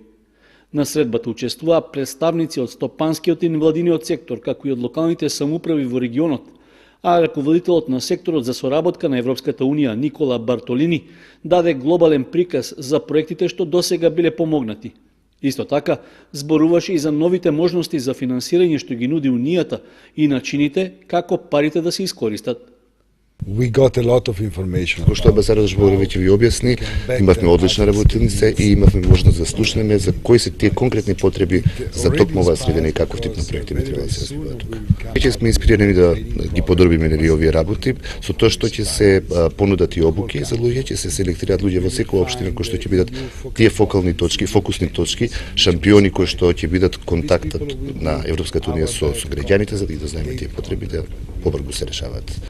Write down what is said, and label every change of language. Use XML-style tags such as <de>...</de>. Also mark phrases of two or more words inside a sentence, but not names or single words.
<mk>На средбата учествуваа представници од стопанскиот и невладиниот сектор, како и од локалните самоуправи во регионот, а раководителот на секторот за соработка на Европската Унија Никола Бартолини даде глобален приказ за проектите што досега биле помогнати. Исто така, зборуваше и за новите можности за финансирање што ги нуди Унијата и начините како парите да се искористат.</mk> <en>We got a lot of information.</en> <mk>Како што амбасадорот Богар веќе ви објасни, имавме одлична работилница и имавме можност да слушнеме за кои се тие конкретни потреби за токму оваа средина и каков тип на проекти би требало да се развиваат тука. Веќе сме инспирирани да ги подробиме овие работи со тоа што ќе се понудат и обуки за луѓе, ќе се селектираат луѓе во секоја општина кои што ќе бидат тие фокални точки, фокусни точки, шампиони кои што ќе бидат контактот на Европската Унија со граѓаните за да ги дознаеме тие потреби да побрзо се решаваат.</mk>